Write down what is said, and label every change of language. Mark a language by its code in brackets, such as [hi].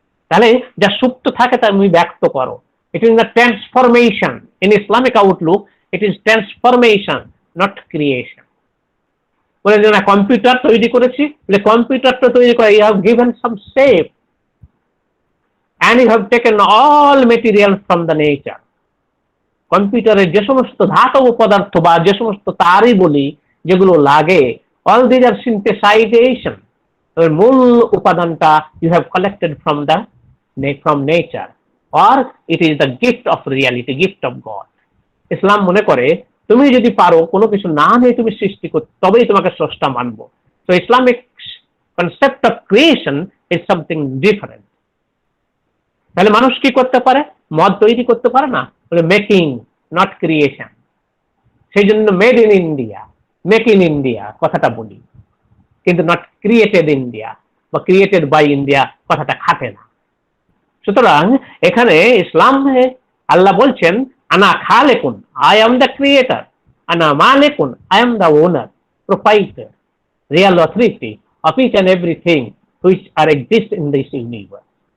[bn] তাহলে যা সুপ্ত থাকে তা তুমি ব্যক্ত করো। [en] It is the transformation. In Islamic outlook, it is transformation, not creation. [bn] বলে যে না কম্পিউটার তৈরি করেছি, কম্পিউটারটা তৈরি করে [en] You have given some shape and you have taken all material from the nature. [bn] কম্পিউটারের যে সমস্ত ধাতব পদার্থ বা যে সমস্ত তারই বলি যেগুলো লাগে, [en] all these are synthesization, [bn] মূল উপাদানটা [en] you have collected from nature, or it is the gift of reality, gift of God. [bn] ইসলাম মনে করে তুমি যদি পারো কোনো কিছু না নিয়ে তুমি সৃষ্টি করতে, তবেই তোমাকে স্রষ্টা মানবো। [en] So Islamic concept of creation is something different. [bn] তাহলে মানুষ কি করতে পারে? মদ তৈরি করতে পারে না, বলে [en] Making, not creation. [bn] সেই জন্য made in India, make in India কথাটা বলি, কিন্তু [en] not created India বা created by India [bn] কথাটা খাটে না। সুতরাং এখানে ইসলামে আল্লাহ বলছেন, [ar] আনা খালেকুন, [en] I am the creator, [ar] আনা মালিকুন, [en] I am the owner, proprietor, real authority of each and everything which are exist in this universe.